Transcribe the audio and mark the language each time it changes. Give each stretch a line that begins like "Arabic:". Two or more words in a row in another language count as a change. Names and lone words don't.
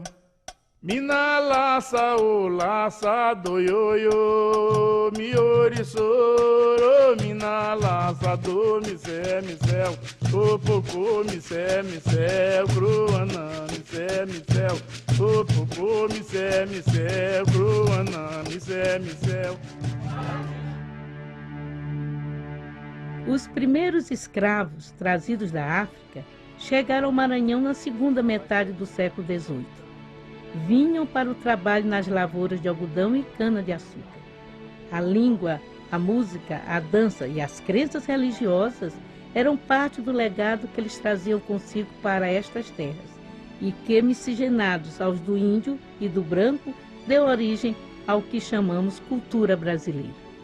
Portuguese: Mina laça o laçado ioiô, miori-soro, mina laça do micel, popocô, micel, cruanã, micel, popocô, micel, cruanã, micel. Os primeiros escravos trazidos da África chegaram ao Maranhão na segunda metade do século XVIII. Vinham para o trabalho nas lavouras de algodão e cana-de-açúcar. A língua, a música, a dança e as crenças religiosas eram parte do legado que eles traziam consigo para estas terras e que, miscigenados aos do índio e do branco, deu origem ao que chamamos cultura brasileira.